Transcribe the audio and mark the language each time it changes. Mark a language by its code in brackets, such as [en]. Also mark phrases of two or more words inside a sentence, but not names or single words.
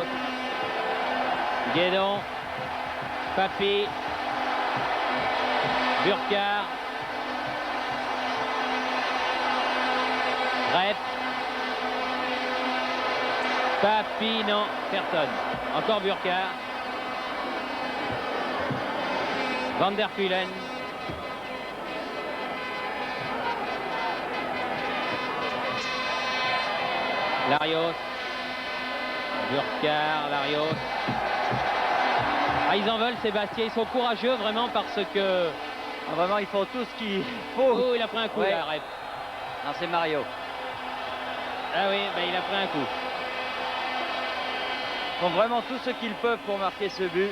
[fr] Guédon. Papi. Burkhardt. Rep. Papi, non, personne. Encore Burkhardt. Van der Kulen. Larios. Burkhardt, Larios. Ah, ils en veulent, Sébastien. Ils sont courageux vraiment parce que... Ah, vraiment, ils font tout ce qu'il faut. Oh, il a pris un coup, Ouais. là, arrête. Non, c'est Mario. Ah oui, ben, il a pris un coup. Ils font vraiment tout ce qu'ils peuvent pour marquer ce but.